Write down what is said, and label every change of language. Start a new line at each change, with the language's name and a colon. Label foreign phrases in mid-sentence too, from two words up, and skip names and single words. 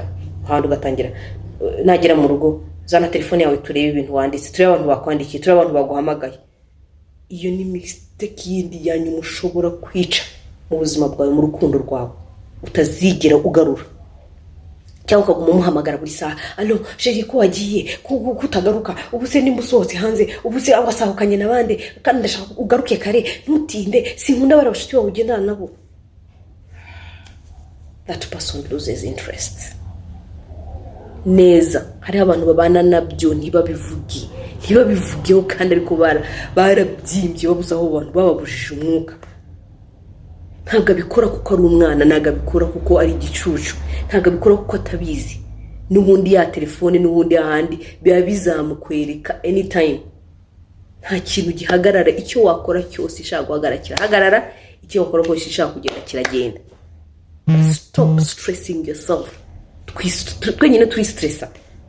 Kinyarwanda: ahandi ugatangira nagera mu rugo zana telefone yawe turebe ibintu wanditse turebe abantu bakwandikiye turebe abantu baguhamagaye iyo ni mistake yindi yanyu mushobora kwica mu buzima bwawe mu rukundo rwawe utazigera ugarura cyangwa ukaguma umuhamagara buri saha
French: allo chérie
Kinyarwanda: ko wagiye kutagaruka ubu se nimba usohotse hanze ubu se abasahukanye nabande kandi ndashaka ugaruke kare ntutinde sinkunda barabashuti bawe ugendana nabo
English: that person loses interest
Kinyarwanda: neza hari abantu babana nabyo ntibabivugeho kandi ariko barabyimbye babuza aho abantu bababujije umwuka ntabwo abikora kuko ari umwana ntabwo abikora kuko ari igicucu ntabwo abikora kuko atabizi n'ubundi ya telefone n'ubundi ahandi biba bizamukwereka anytime nta kintu gihagarara icyo wakora cyose ishaka guhagarara kirahagarara icyo wakora cyose ishaka kugenda kiragenda
English: stop stressing yourself
Kinyarwanda: twenyine turi stressa